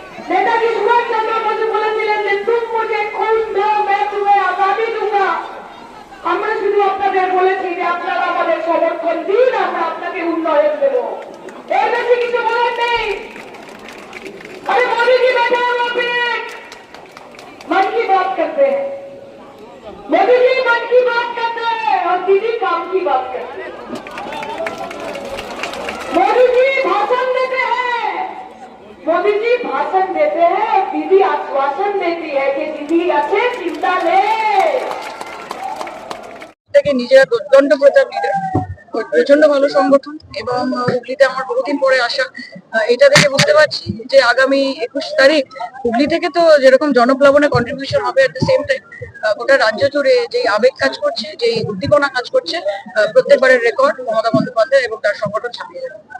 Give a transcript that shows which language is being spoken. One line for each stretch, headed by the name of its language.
Bangla: নেতাজি সুভাষচন্দ্র বসু বলেছিলেন যে
Hindi: তুম মুঝে খুন দো, मैं तुम्हें आजादी दूंगा।
Bangla: আমরা শুধু আপনাদের বলেছি যে আপনারা আমাদের সমর্থন দিন, আমরা আপনাকে উন্নয়ন দেব। এর বেশি কিছু বলার নেই।
Hindi: अरे मोदी जी बैठे हैं वहां पे, मन की बात करते हैं। मोदी जी मन की बात करते हैं और दीदी काम की बात करते हैं। मोदी जी भाषण देते हैं, मोदी जी भाषण देते हैं और दीदी आश्वासन देती है कि दीदी अच्छे चिंता ले।
Bangla: নিজেরা দুর্দণ্ড প্রতাপ লিডার, প্রচন্ড ভালো সংগঠন এবং হুগলিতে আমার বহুদিন পরে আসা। এটা দেখে বুঝতে পারছি যে আগামী 21 তারিখ হুগলি থেকে তো যেরকম জনপ্লাবনে কন্ট্রিবিউশন হবে,
English: at the same time
Bangla: গোটা রাজ্য জুড়ে যে আবেগ কাজ করছে, যে উদ্দীপনা কাজ করছে, প্রত্যেকবারের রেকর্ড মমতা বন্দ্যোপাধ্যায় এবং তার সংগঠন ছাপিয়ে যাবে।